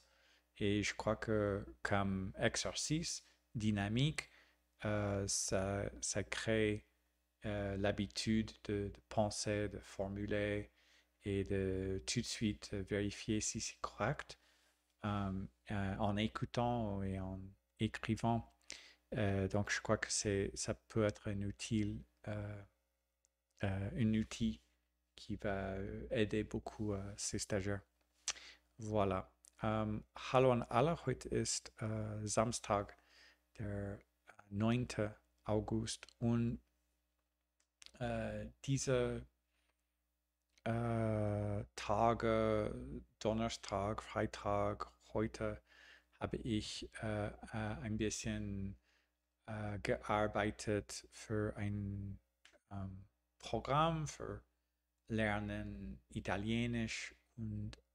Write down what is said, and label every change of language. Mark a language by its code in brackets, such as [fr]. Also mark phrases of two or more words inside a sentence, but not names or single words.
[fr] Et je crois que comme exercice dynamique, ça crée l'habitude de penser, de formuler et de tout de suite vérifier si c'est correct en écoutant et en écrivant. Donc, je crois que ça peut être un outil qui va aider beaucoup ces stagiaires. Voilà. [de] Hallo an alle, heute ist Samstag, der 9. August, und diese Tage, Donnerstag, Freitag, heute habe ich ein bisschen gearbeitet für ein Programm für Lernen Italienisch und